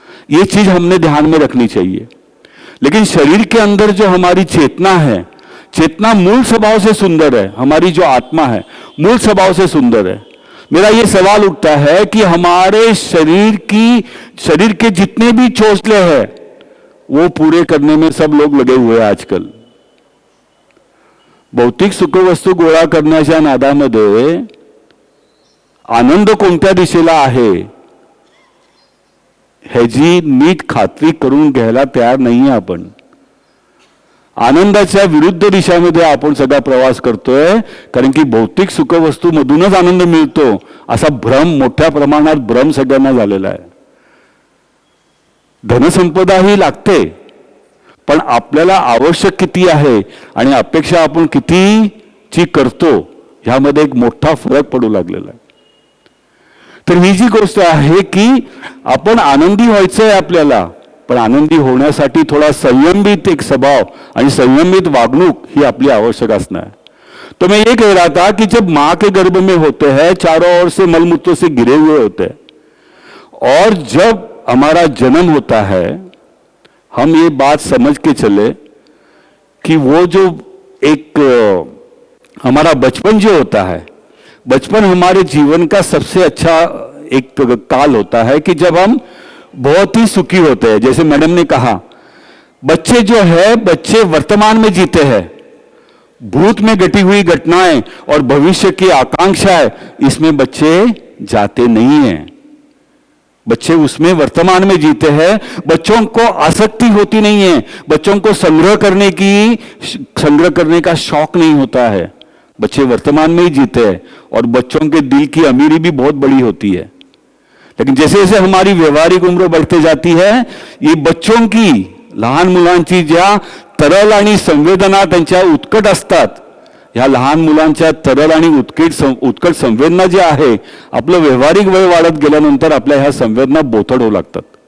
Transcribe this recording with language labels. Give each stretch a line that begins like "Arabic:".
Hindi: ये चीज हमने ध्यान में रखनी चाहिए. लेकिन शरीर के अंदर जो हमारी चेतना है, चेतना मूल स्वभाव से सुंदर है. हमारी जो आत्मा है मूल स्वभाव से सुंदर है. मेरा ये सवाल उठता है कि हमारे शरीर के जितने भी चोचले हैं वो पूरे करने में सब लोग लगे हुए हैं आजकल.
Marathi: भौतिक सुखवस्तू गोळा करण्याच्या नादामध्ये आनंद कोणत्या दिशेला आहे ह्याची नीट खात्री करून घ्यायला तयार नाहीये आपण. आनंदाच्या विरुद्ध दिशामध्ये आपण सगळा प्रवास करतोय, कारण की भौतिक सुखवस्तू मधूनच आनंद मिळतो असा भ्रम, मोठ्या प्रमाणात भ्रम सगळ्यांना झालेला आहे. धनसंपदा ही लागते, पण आपल्याला आवश्यक किती आहे आणि अपेक्षा आपण कितीची करतो ह्यामध्ये एक मोठा फरक पडू लागलेला आहे. तर ही जी गोष्ट आहे की आपण आनंदी व्हायचं आहे आपल्याला, पण आनंदी होण्यासाठी थोडा संयमित एक स्वभाव आणि संयमित वागणूक ही आपली आवश्यक असणार है.
Hindi: तो मैं ये कह रहा था कि जब माँ के गर्भ में होते हैं चारों ओर से मलमूत्र से घिरे हुए होते हैं, और जब हमारा जन्म होता है हम ये बात समझ के चले कि वो जो एक हमारा बचपन जो होता है, बचपन हमारे जीवन का सबसे अच्छा एक काल होता है कि जब हम बहुत ही सुखी होते हैं. जैसे मैडम ने कहा, बच्चे जो है बच्चे वर्तमान में जीते हैं, भूत में घटी हुई घटनाएं और भविष्य की आकांक्षाएं इसमें बच्चे जाते नहीं हैं. बच्चे उसमें वर्तमान में जीते हैं. बच्चों को आसक्ति होती नहीं है, बच्चों को संग्रह करने का शौक नहीं होता है. बच्चे वर्तमान में ही जीते हैं और बच्चों के दिल की अमीरी भी बहुत बड़ी होती है. लेकिन जैसे जैसे हमारी व्यवहारिक उम्र बढ़ते जाती है, ये बच्चों की
Marathi: लहान मुलांची ज्या तरल आणि संवेदना त्यांच्या उत्कट असतात, ह्या लहान मुलांच्या तरल आणि उत्कट संवेदना ज्या आहे, आपलं व्यवहारिक वय वाढत गेल्यानंतर आपल्या ह्या संवेदना बोथड होऊ लागतात.